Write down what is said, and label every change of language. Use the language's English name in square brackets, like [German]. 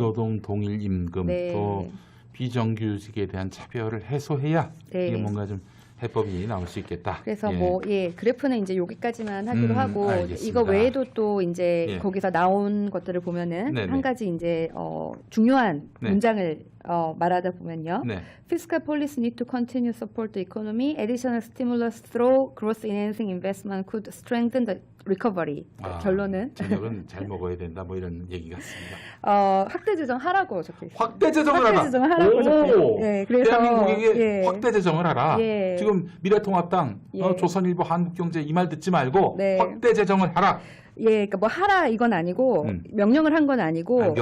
[Korean] 노동, 동일 임금, 네. 또 비정규직에 대한 차별을 해소해야 네. 이게 뭔가 좀 해법이 나올 수 있겠다. 그래서 예. 그래프는 이제 여기까지만 하기로 하고 알겠습니다. 이거 외에도 또 이제 예. 거기서 나온 것들을 보면은 네네. 한 가지 이제 중요한 네. 문장을 말하다 보면요. 네. [English] Fiscal policy need to continue support the economy. Additional stimulus through growth enhancing investment could strengthen the recovery. [Korean] 결론은 저녁은 잘 먹어야 된다. 뭐 이런 얘기 같습니다. 확대 재정 하라고 적혀 있어요. 확대 재정을 확대 하라. 재정을 하라고 적혀요. 오! 예, 그래서 대한민국에게 예. 확대 재정을 하라. 예. 지금 미래통합당, 예. 조선일보, 한국경제 이 말 듣지 말고 네. 확대 재정을 하라. 예, 그러니까 뭐 하라 이건 아니고 명령을 한 건 아니고